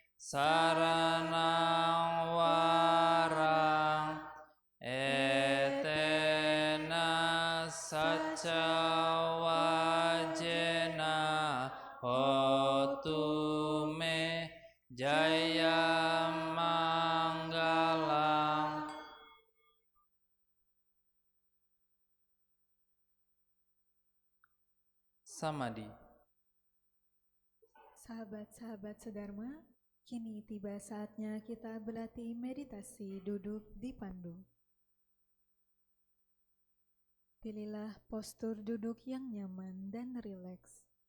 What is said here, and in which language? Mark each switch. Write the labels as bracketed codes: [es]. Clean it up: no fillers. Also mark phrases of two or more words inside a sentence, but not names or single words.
[pi] saranang warang etena saca wajena hotu me jaya manggalang. [id] Samadhi. Sahabat-sahabat sedharma, kini tiba saatnya kita berlatih meditasi duduk di pandu. Pilihlah postur duduk yang nyaman dan rileks.